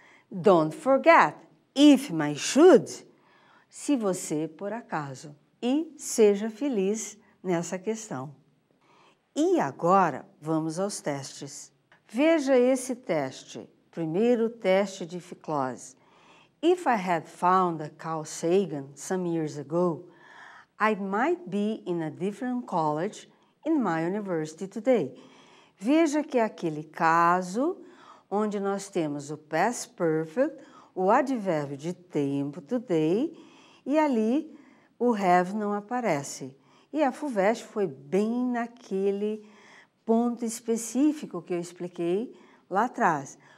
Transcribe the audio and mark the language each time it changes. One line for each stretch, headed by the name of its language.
English: Don't forget, if my should,
Portuguese: se você por acaso. E seja feliz nessa questão. E agora vamos aos testes. Veja esse teste, primeiro teste de if clause.
English: If I had found a Carl Sagan some years ago, I might be in a different college in my university today.
Portuguese: Veja que é aquele caso onde nós temos o past perfect, o advérbio de tempo, today, e ali o have não aparece. E a FUVEST foi bem naquele ponto específico que eu expliquei lá atrás.